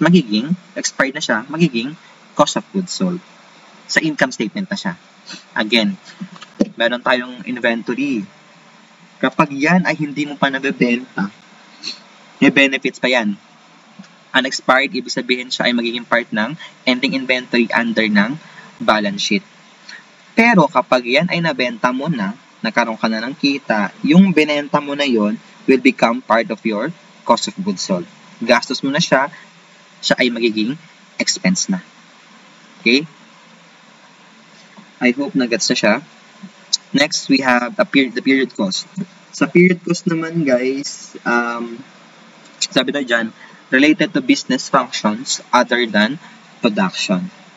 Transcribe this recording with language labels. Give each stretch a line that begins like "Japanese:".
Filipino: Magiging, expired na siya, magiging cost of goods sold. Sa income statement na siya. Again, meron tayong inventory. Kapag yan ay hindi mo pa nabebenta, may benefits pa yan. Unexpired, ibig sabihin siya ay magiging part ng ending inventory under ng balance sheet. Pero kapag yan ay nabenta mo na, nagkaroon ka na ng kita, yung binenta mo na yon
English: will become part of your cost of goods sold.
Filipino: Gastos mo na siya ay magiging expense na. Okay? I hope na-gets na siya.
English: Next, we have the period cost.
Filipino: Sa period cost naman, guys, sabi na dyan,
English: related to business functions other than production.